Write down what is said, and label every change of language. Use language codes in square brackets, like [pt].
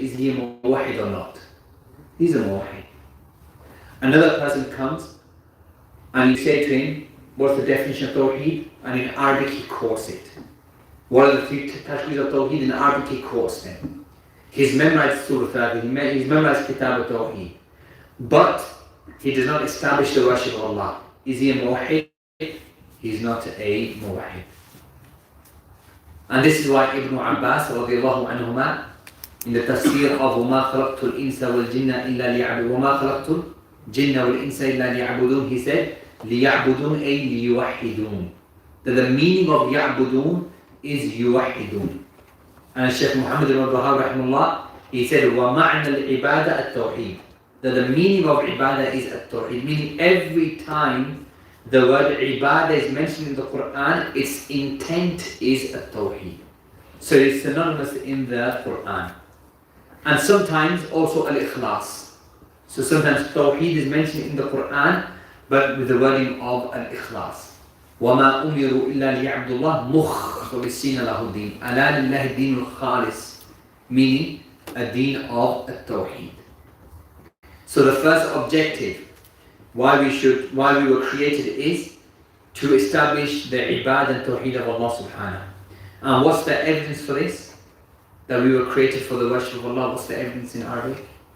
[en] Is he a muwahhid or not? He's a muwahhid. Another person comes and you say to him, what's the definition of tawheed? And in Arabic he quotes it. What are the 3 categories of tawheed? In Arabic he quotes them. He's memorized Surah Al-Thalatha, he's memorized Kitab al-Tawheed. But he does not establish the worship of Allah. Is he a muwahhid? He's not a muwahhid. And this is why Ibn Abbas radiallahu anhuma in the tafsir of [ar] وَمَا خَلَقْتُ الْإِنسَ وَالْجِنَّ إِلَّا لِيَعْبُدُونَ وَمَا خَلَقْتُ الْجِنَّ وَالْإِنسَ إِلَّا لِيَعْبُدُونَ, [en] he said [ar] لِيَعْبُدُونَ أي لِيُوَحِّدُونَ. [en] That the meaning of يَعْبُدُونَ is يُوحِدُونَ. And Shaykh Muhammad ibn Wahhab rahimahullah, he said [ar] وَمَعْنَى الْعِبَادَةِ التَّوْحِيدِ. [en] That the meaning of ibadah is at-tawheed, meaning every time the word ibadah is mentioned in the Quran, its intent is at-tawheed. So it's synonymous in the Quran. And sometimes also al-ikhlas. So sometimes tawheed is mentioned in the Quran, but with the wording of al-ikhlas. [ar] وَمَا أُمِرُوا إِلَّا لِيَعْبُدُوا اللَّهَ مُخْلِصِينَ لَهُ الدِّينَ أَلَا لِلَّهِ الدِّينُ الْخَالِصِ, [en] meaning a deen of at-tawheed. So the first objective why we were created is to establish the ibadah and tawheed of Allah subhanahu. And what's the evidence for this? That we were created for the worship of Allah. What's the evidence in Arabic?